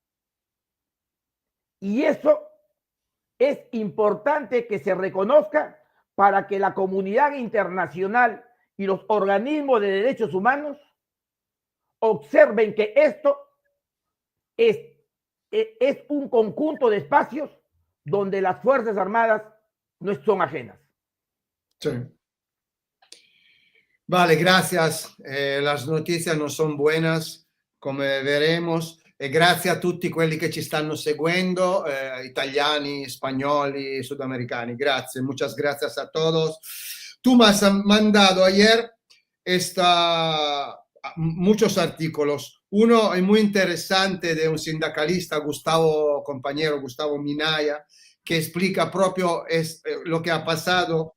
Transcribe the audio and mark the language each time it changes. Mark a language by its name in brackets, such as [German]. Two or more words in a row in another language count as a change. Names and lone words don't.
[Spanish] Y eso es importante que se reconozca para que la comunidad internacional y los organismos de derechos humanos observen que esto es un conjunto de espacios donde las Fuerzas Armadas no son ajenas. Sí. Vale, gracias. Las noticias [Italian] non sono [Spanish] buenas, come veremos. [Italian] E grazie a tutti quelli che ci stanno seguendo, italiani, spagnoli, sudamericani. Grazie, [Spanish] muchas gracias a todos. Tú me has mandado ayer muchos artículos. Uno es muy interesante de un sindicalista, compañero Gustavo Minaya, que explica proprio lo que ha pasado.